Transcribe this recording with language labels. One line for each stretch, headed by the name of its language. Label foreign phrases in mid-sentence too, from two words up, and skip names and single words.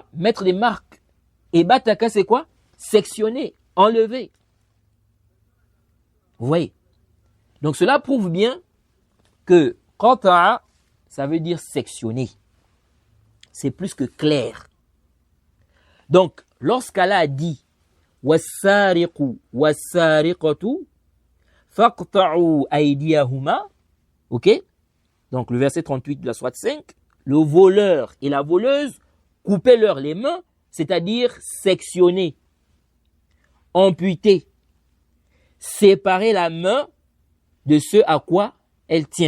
French: Mettre des marques. Et Bataka, c'est quoi? Sectionner, enlever. Vous voyez? Donc cela prouve bien que Qata'a, ça veut dire sectionner. C'est plus que clair. Donc, lorsqu'Allah a dit
Arabic: والسارق والسارقة فاقطعوا أيديهما,
French: ok? Donc le verset 38 de la sourate 5, le voleur et la voleuse, coupez-leur les mains, c'est-à-dire sectionner, amputer, séparer la main de ce à quoi elle tient.